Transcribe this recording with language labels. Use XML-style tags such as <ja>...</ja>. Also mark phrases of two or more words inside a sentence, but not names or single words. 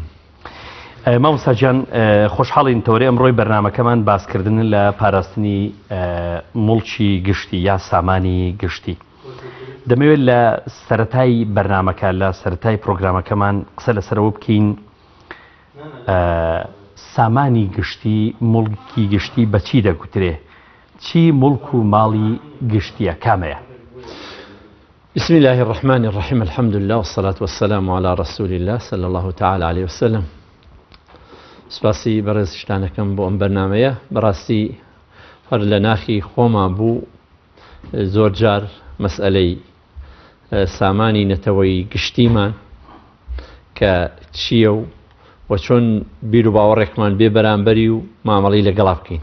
<ckb>مامۆستا گیان خۆشحاڵین تەوەری ئەمڕۆی بەرنامەکەمان باسکردن لە پاراستنی مڵکی گشتی یا سامانی گشتی. دەمەوێت لە سەرەتای بەرنامەکە لە سەرەتای پرۆگرامەکەمان قسە لەسەرەوە بکەین سامانی گشتی مڵکی گشتی بەچی دەگوترێ؟ چی مڵک و ماڵی گشتیە کامەیە؟</ckb> <ar>بسم الله الرحمن الرحيم الحمد لله والصلاة والسلام على رسول الله صلى الله تعالى عليه وسلم.</ar> <ckb>سپاسی بەڕێز شتانەکەم بۆ ئەم بەرنامەیە. بەڕاستی هەر لە ناخی خۆمان بوو زۆر جار مەسئلەی سامانی نەتەوەی گشتیمان کە چییە و چۆن بیر و باوەڕێکمان بێ بەرامبەری و مامەڵی لەگەڵا بکەین.</ckb>